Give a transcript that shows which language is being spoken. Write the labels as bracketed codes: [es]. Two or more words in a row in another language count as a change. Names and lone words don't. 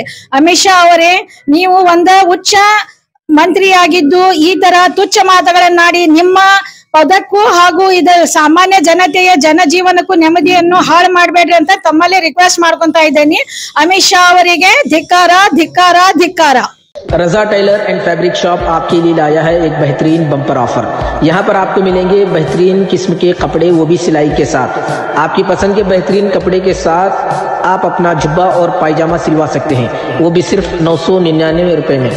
[kn] ಅಮಿತ್ ಶಾ ಅವರೇ, ನೀವು ಒಂದು ಉಚ್ಚ ಮಂತ್ರಿಯಾಗಿದ್ದು ಈ ತರ ತುಚ್ಛ ಮಾತುಗಳನ್ನಾಡಿ ನಿಮ್ಮ ಪದಕ್ಕೂ ಹಾಗೂ ಇದು ಸಾಮಾನ್ಯ ಜನತೆಯ ಜನಜೀವನಕ್ಕೂ ನೆಮ್ಮದಿಯನ್ನು ಹಾಳು ಮಾಡಬೇಡ್ರಿ ಅಂತ ತಮ್ಮಲ್ಲಿ ರಿಕ್ವೆಸ್ಟ್ ಮಾಡ್ಕೊಂತ ಇದ್ದೇನೆ. ಅಮಿತ್ ಶಾ ಅವರಿಗೆ ಧಿಕ್ಕಾರ ಧಿಕ್ಕಾರ ಧಿಕ್ಕಾರ. [hi] रजा टेलर एंड फैब्रिक शॉप आपके लिए लाया है एक बेहतरीन [en] bumper offer. [hi] यहाँ पर आपको मिलेंगे बेहतरीन किस्म के कपड़े, वो भी सिलाई के साथ। आपकी पसंद के बेहतरीन कपड़े के साथ आप अपना जुब्बा और पायजामा सिलवा सकते हैं, वो भी सिर्फ 999 रुपए में।